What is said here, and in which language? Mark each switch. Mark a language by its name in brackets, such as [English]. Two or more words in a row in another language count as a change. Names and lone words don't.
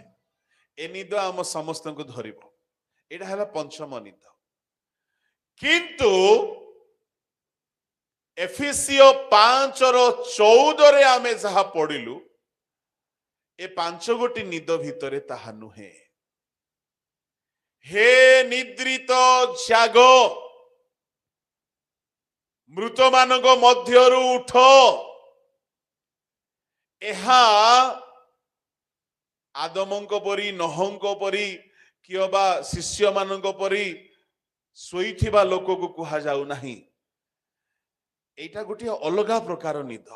[Odia] ଏ ନିଦ ଆମ ସମସ୍ତଙ୍କୁ ଧରିବ। ଏଇଟା ହେଲା ପଞ୍ଚମ ନିଦ। କିନ୍ତୁ ଏଫେସିୟ 5:14 ଆମେ ଯାହା ପଢିଲୁ, ଏ 5 ଗୋଟି ନିଦ ଭିତରେ ତାହା ନୁହେଁ। ହେ ନିଦ୍ରିତ ଜାଗ, ମୃତ ମାନକ ମଧ୍ୟରୁ ଉଠ। ଏହା ଆଦମଙ୍କ ପରି, ନହଙ୍କ ପରି, କିଅବା ଶିଷ୍ୟ ମାନଙ୍କ ପରି ଶୋଇଥିବା ଲୋକକୁ କୁହାଯାଉ ନାହିଁ। ଏଇଟା ଗୋଟିଏ ଅଲଗା ପ୍ରକାର ନିଦ।